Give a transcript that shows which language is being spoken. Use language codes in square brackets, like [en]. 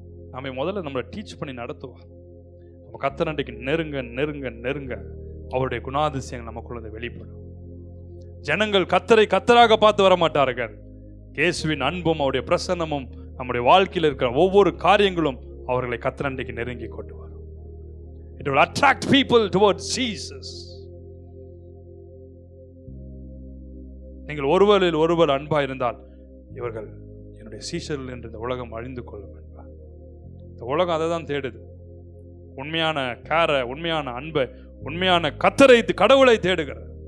[ta] நம்ம முதல்ல நம்மளை டீச் பண்ணி நடத்துவார். நம்ம கர்த்தரண்டைக்கு நெருங்க அவருடைய குணாதிசயங்கள் நமக்குள்ளது வெளிப்படும். ஜனங்கள் கர்த்தராக பார்த்து வர மாட்டார்கள். இயேசுவின் அன்பும் அவருடைய பிரசன்னமும் நம்முடைய வாழ்க்கையில் இருக்கிற ஒவ்வொரு காரியங்களும் அவர்களை கர்த்தரண்டைக்கு நெருங்கி கொண்டு வரும். [en] It will attract people towards Jesus. [ta] நீங்கள் ஒருவர் அன்பா இருந்தால் இவர்கள் என்னுடைய சீஷர்கள் என்று இந்த உலகம் அழிந்து கொள்ளும் என்பார். இந்த உலகம் அதை தான் தேடுது. உண்மையான கேரை, உண்மையான அன்பை, உண்மையான கடவுளை தேடுகிறது.